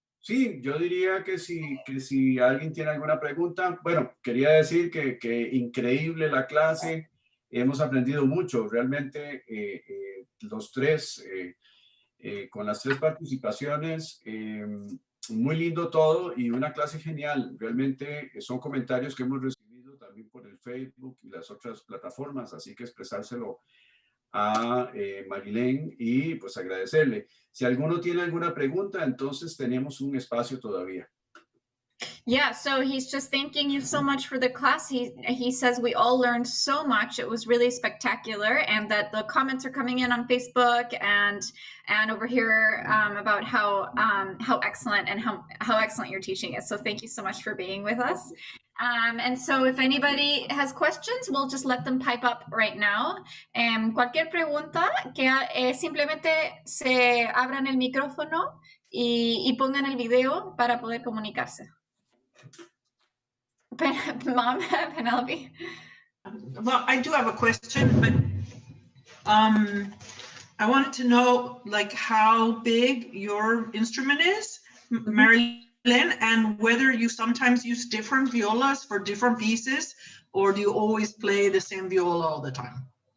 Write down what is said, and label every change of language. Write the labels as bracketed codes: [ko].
[es] Sí, yo diría que si alguien tiene alguna pregunta, bueno, quería decir que increíble la clase, hemos aprendido mucho, realmente los tres, con las 3 participaciones, muy lindo todo y una clase genial, realmente son comentarios que hemos recibido también por el Facebook y las otras plataformas, así que expresárselo a Marylène y pues agradecerle. Si alguno tiene alguna pregunta, entonces tenemos un espacio todavía. [en] Yeah, so he's just thanking you so much for the class. He says we all learned so much. It was really spectacular, and that the comments are coming in on Facebook and over here about how excellent and how excellent your teaching is. So thank you so much for being with us. And so if anybody has questions, we'll just let them pipe up right now. [es] Cualquier pregunta, que simplemente se abran el micrófono y pongan el video para poder comunicarse. [en] Mom, Penelope. Well, I do have a question, but I wanted to know like how big your instrument is, Marylène, and whether you sometimes use different violas for different pieces, or do you always play the same viola all the time?